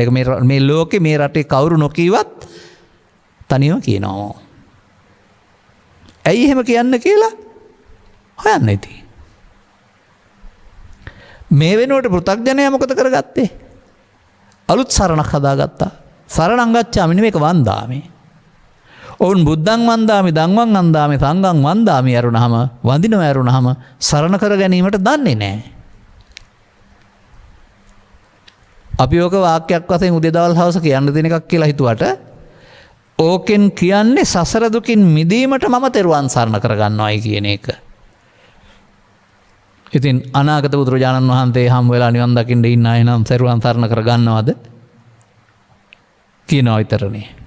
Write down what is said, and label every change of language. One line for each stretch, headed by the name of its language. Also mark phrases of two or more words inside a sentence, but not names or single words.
Sinhala: ඒක මේ ලෝකේ මේ රටේ කවුරු නොකියවත් තනියම කියනවා. ඇයි එහෙම කියන්න කියලා හොයන්න ඉතින්. මේ වෙනුවට පෘථග්ජනයා මොකද කරගත්තේ? අලුත් සරණක් හදාගත්තා.
Pali: සරණං ගච්ඡාමි
Sinhala: නෙමෙයි මේක වන්දාමි. ඔවුන්
Pali: බුද්ධං වන්දාමි ධම්මං වන්දාමි සංඝං වන්දාමි
Sinhala: යරුණාම වඳිනව යරුණාම සරණ කර ගැනීමට දන්නේ නැහැ. අපි ඔක වාක්‍යයක් වශයෙන් උදේ දවල් හවස කියන්න දෙන එකක් කියලා හිතුවට ඕකෙන් කියන්නේ සසර දුකින් මිදීමට මම තෙරුවන් සරණ කරගන්නවායි කියන එක. ඉතින් අනාගත බුදුරජාණන් වහන්සේ හම් වෙලා නිවන් දකින්න ඉන්න අය නම් තෙරුවන් සරණ කරගන්නවද කියනවා විතරනේ.